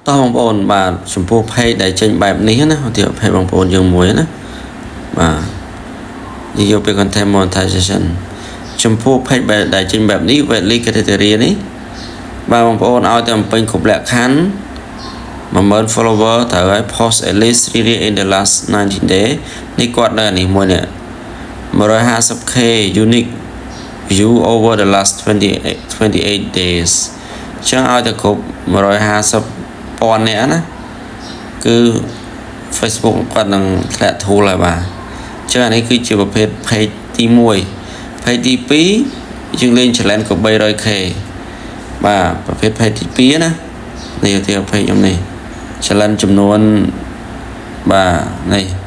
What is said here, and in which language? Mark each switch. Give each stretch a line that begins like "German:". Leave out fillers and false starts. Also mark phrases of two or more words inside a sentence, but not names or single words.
Khmer: តោះបងប្អូនបាទចំពោះ page ដែលចេញបែបនេះណាទី page បងប្អូនយើងមួយណាបាទយកទៅ
English: content monetization
Khmer: ចំពោះ page ដែលចេញ បែបនេះ
English: weekly criteria
Khmer: នេះបាទបងប្អូនឲ្យតែពេញគ្រប់លក្ខខណ្ឌ 10000 follower ត្រូវឲ្យ
English: post at least 3 days in the last 90 day
Khmer: នេះគាត់នៅនេះមួយនេះ
English: 150k unique view over the last 28 days
Khmer: ចឹងឲ្យតែគ្រប់150ពាន់នាក់ណាគឺ Facebook គាត់នឹងធ្លាក់ធូលហើយបាទចឹងអានេះគឺជាប្រភេទ page ទី1 page ទី2យើងលេង challenge ក៏ 300k បាទប្រភេទ page ទី2ណានេះទៅ page ខ្ញុំនេះ challenge ចំនួនបាទនេះ